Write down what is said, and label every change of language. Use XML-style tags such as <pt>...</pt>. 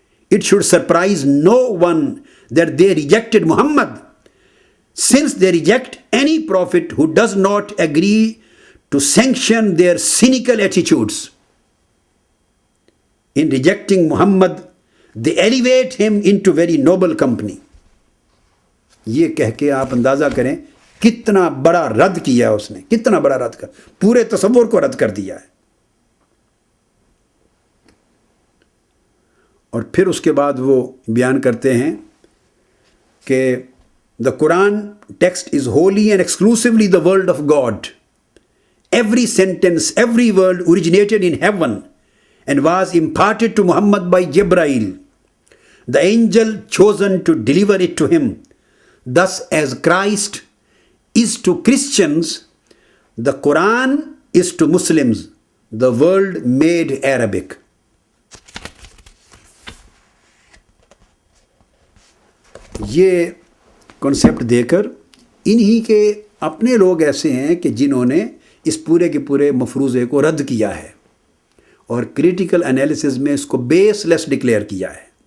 <en>It should surprise no one that they rejected Muhammad, since they reject any prophet who does not agree to sanction their cynical attitudes. In rejecting Muhammad, they elevate him into very noble company.</en> <ur>یہ کہہ کے آپ اندازہ کریں کتنا بڑا رد کیا اس نے، کتنا بڑا رد کر، پورے تصور کو رد کر دیا ہے. اور پھر اس کے بعد وہ بیان کرتے ہیں کہ</ur> <en>the Quran text is wholly and exclusively the word of God. Every sentence, every word originated in heaven and was imparted to Muhammad by Jibreel, the angel chosen to deliver it to him. Thus, as Christ is to Christians, the Quran is to Muslims, the world made Arabic.</en> <ur>یہ concept دے کر انہی کے اپنے لوگ ایسے ہیں کہ جنہوں نے اس پورے کے پورے مفروضے کو رد کیا ہے اور کریٹیکل انالیسز میں اس کو بیس لیس ڈکلیئر کیا ہے.</ur>